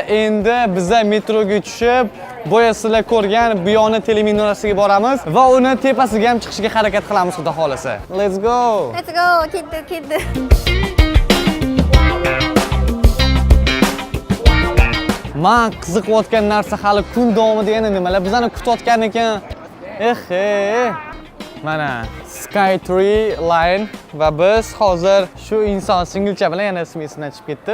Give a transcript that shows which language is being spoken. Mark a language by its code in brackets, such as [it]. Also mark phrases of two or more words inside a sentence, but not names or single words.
[uz] Endi bizlar metroga tushib, boya sizlar ko'rgan Buyoni teleminorasiga boramiz va uni tepasiga ham chiqishga harakat qilamiz, xudo xolasa. [en] Let's go. Let's go. Kidu. [uz] Men qiziqayotgan narsa hali kun davomida yana nimalar bizlarni kutayotgan ekan. Mana Skytree line va biz hozir shu inson singilcha bilan yana ismi esimdan chiqib ketdi.